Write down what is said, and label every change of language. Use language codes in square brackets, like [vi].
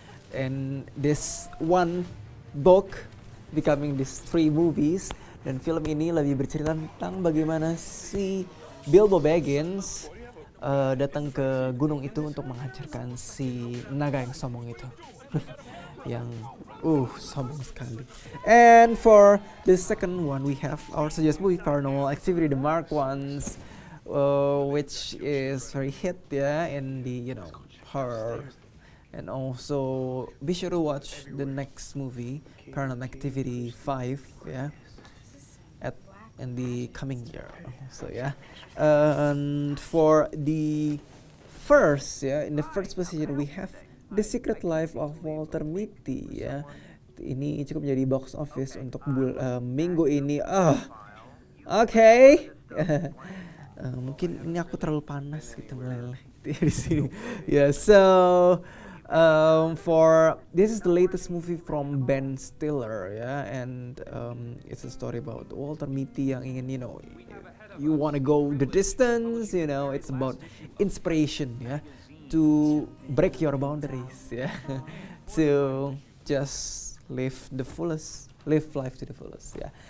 [en] And this one book becoming these 3 movies, [id] dan film ini lebih bercerita tentang bagaimana si Bilbo Baggins datang ke gunung itu untuk menghancurkan si naga yang sombong itu. Yang sombong sekali. [en] And for the second one we have our suggest movie Paranormal Activity the Mark Ones, which is very hit ya in the horror. And also be sure to watch the next movie Paranormal Activity 5 ya, in the coming year. So yeah, and for the first in the first position we have The Secret Life of Walter Mitty ya. [id] Ini cukup menjadi box office untuk minggu ini. Okay. Mungkin ini aku terlalu panas gitu meleleh di sini. [en] Yeah, so for this is the latest movie from Ben Stiller ya, and it's a story about Walter Mitty [id] yang ingin [en] you wanna go the distance, it's about inspiration ya, to break your boundaries ya, to just live life to the fullest ya.